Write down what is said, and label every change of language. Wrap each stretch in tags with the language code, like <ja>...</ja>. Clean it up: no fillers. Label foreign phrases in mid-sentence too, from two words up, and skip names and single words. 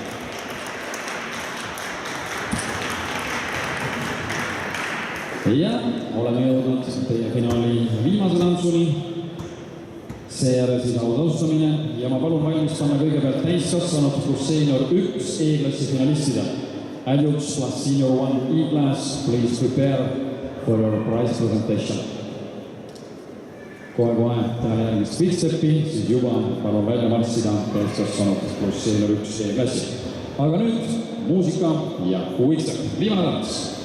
<et>Ja oleme jõudnud teie finaali viimase tantsuni. Seejärel siis autastamine ja ma palun valmistame kõigepealt täiskasvanud plus seenior 1 E-klassi finalistida.</et> <en>Adults plus senior 1 E-class, please prepare for your prize presentation.</en> <et>Kohe tähele järgmist Fitsteppi, siis juba palun välja marssida täiskasvanud plus seenior 1 E-klassi. Aga nüüd muusika ja Fitstepp. Viimane tants.</et>